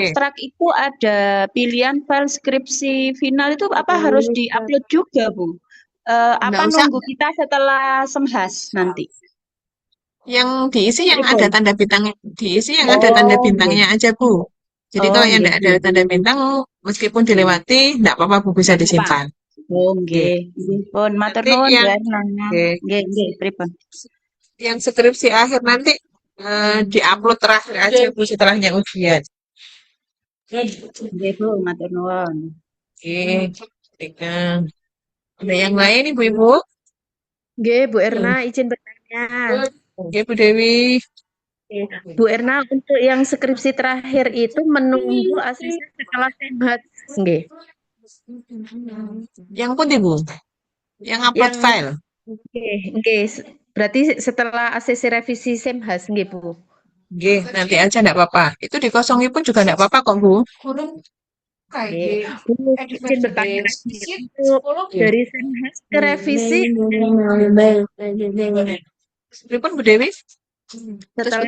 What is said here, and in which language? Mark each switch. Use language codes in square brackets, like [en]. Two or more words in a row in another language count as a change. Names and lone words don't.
[id] abstrak itu ada pilihan file skripsi final itu apa harus diupload juga Bu? Apa Enggak usah. nunggu kita setelah semhas nanti? Yang diisi yang Pripun? ada tanda bintang, diisi yang ada tanda Oh, bintangnya nggih. aja Bu. Jadi Oh, kalau yang nggih, tidak ada nggih. tanda bintang, meskipun dilewati, enggak apa-apa Bu bisa Nggak apa-apa. disimpan. Oh, Oke. [jv] nggih. Nggih, pun matur [id] Nanti [jv] nuwun Bu [id] yang Erna. oke. [jv] Nggih, nggih, pripun? [id] Yang skripsi akhir nanti diupload terakhir aja Bu setelahnya ujian. [jv] Nggih Bu, matur nuwun. [id] Oke. Baiklah. Ada yang lain Ibu-ibu? Nggih, Bu Erna izin bertanya. Oke, Bu Dewi. Bu Erna untuk yang skripsi terakhir itu menunggu ACC setelah semhat. Nggih. Yang putih Bu, yang upload Yang file. [jv] nggih, nggih. [id] Berarti setelah ACC revisi semhas nggih, Bu. Oke, nanti aja enggak apa-apa. Itu dikosongi pun juga enggak apa-apa kok Bu. Nggih. Bu, izin bertanya lagi untuk dari semhas ke revisi Pripun Bu Dewi? setelah